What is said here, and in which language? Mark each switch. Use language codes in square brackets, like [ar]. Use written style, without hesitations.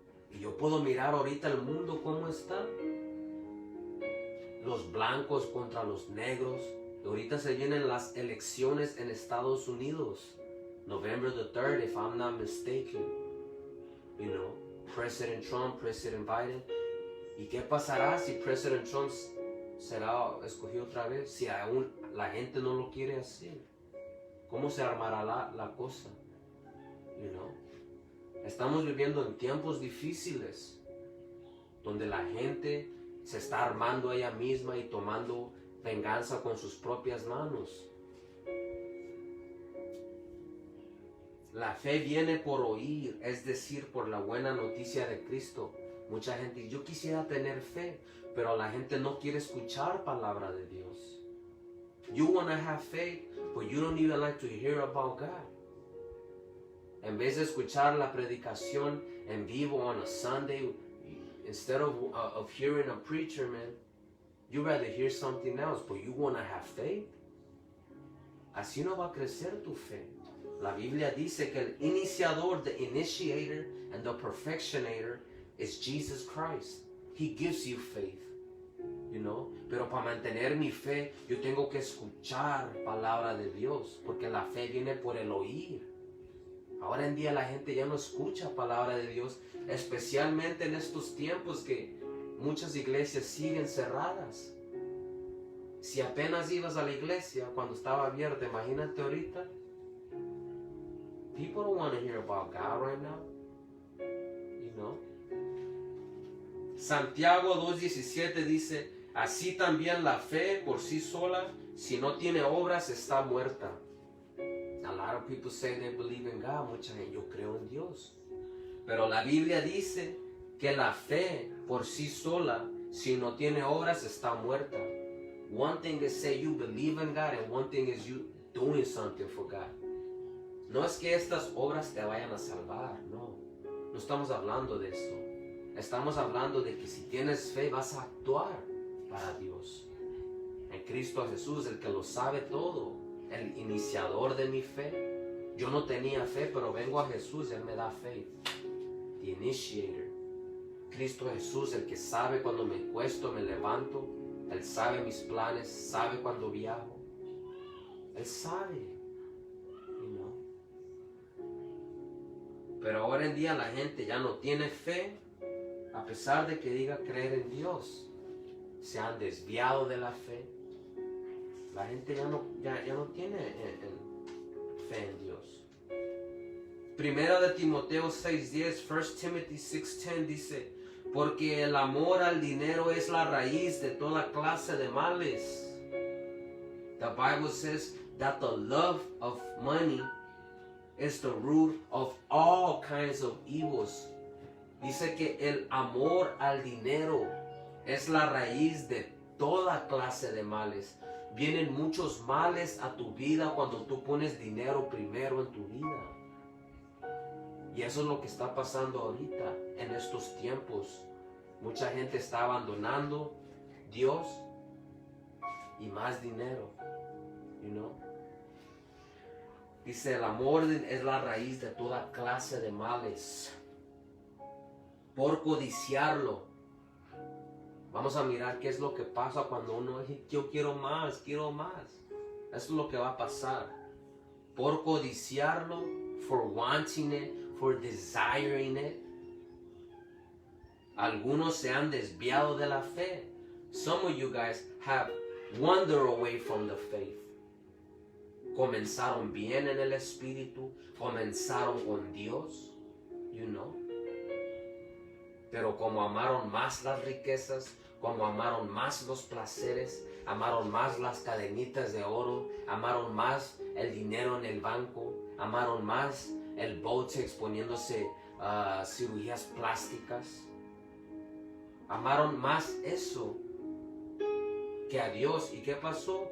[es] Y yo puedo mirar ahorita el mundo cómo está. Los blancos contra los negros. Y ahorita se vienen las elecciones en Estados Unidos. [en] November the 3rd, if I'm not mistaken. You know, President Trump, President Biden. [es] ¿Y qué pasará si President Trump será escogido otra vez? Si aún la gente no lo quiere hacer. ¿Cómo se armará la cosa? You know? Estamos viviendo en tiempos difíciles, donde la gente se está armando a ella misma y tomando venganza con sus propias manos. La fe viene por oír, es decir, por la buena noticia de Cristo. Mucha gente dice, yo quisiera tener fe, pero la gente no quiere escuchar palabra de Dios. [en] You want to have faith, but you don't even like to hear about God. [es] En vez de escuchar la predicación en vivo [en] on a Sunday, instead of hearing a preacher, man, you rather hear something else, but you want to have faith. [es] Así no va a crecer tu fe. La Biblia dice que el iniciador, [en] the initiator and the perfectionator is Jesus Christ. He gives you faith, you know. [es] Pero para mantener mi fe, yo tengo que escuchar palabra de Dios, porque la fe viene por el oír. Ahora en día la gente ya no escucha palabra de Dios, especialmente en estos tiempos que muchas iglesias siguen cerradas. Si apenas ibas a la iglesia cuando estaba abierta, imagínate ahorita. [en] People don't want to hear about God right now. You know? [es] Santiago 2:17 dice, así también la fe por sí sola, si no tiene obras, está muerta. [en] A lot of people say they believe in God. [es] Mucha gente, yo creo en Dios. Pero la Biblia dice que la fe por sí sola, si no tiene obras, está muerta. [en] One thing is say you believe in God, and one thing is you doing something for God. [es] No es que estas obras te vayan a salvar, no. No estamos hablando de eso. Estamos hablando de que si tienes fe vas a actuar para Dios. En Cristo Jesús, el que lo sabe todo, el iniciador de mi fe. Yo no tenía fe, pero vengo a Jesús, Él me da fe. [en] The initiator. [es] Cristo Jesús, el que sabe cuando me acuesto, me levanto. Él sabe mis planes, sabe cuando viajo. Él sabe. You know? Pero ahora en día la gente ya no tiene fe, a pesar de que diga creer en Dios. Se han desviado de la fe. La gente ya no tiene fe en Dios. Primera de Timoteo 6:10, 1 Timothy 6:10 dice, porque el amor al dinero es la raíz de toda clase de males. [en] The Bible says that the love of money is the root of all kinds of evils. [es] Dice que el amor al dinero es la raíz de toda clase de males. Vienen muchos males a tu vida cuando tú pones dinero primero en tu vida. Y eso es lo que está pasando ahorita, en estos tiempos. Mucha gente está abandonando Dios y más dinero, you know. Dice, el amor es la raíz de toda clase de males. Por codiciarlo. Vamos a mirar qué es lo que pasa cuando uno dice, yo quiero más, quiero más. Eso es lo que va a pasar. Por codiciarlo, [en] for wanting it, for desiring it. [es] Algunos se han desviado de la fe. [en] Some of you guys have wandered away from the faith. [es] Comenzaron bien en el espíritu, comenzaron con Dios, you know. Pero como amaron más las riquezas, como amaron más los placeres, amaron más las cadenitas de oro, amaron más el dinero en el banco, amaron más el Botox poniéndose cirugías plásticas, amaron más eso que a Dios. ¿Y qué pasó?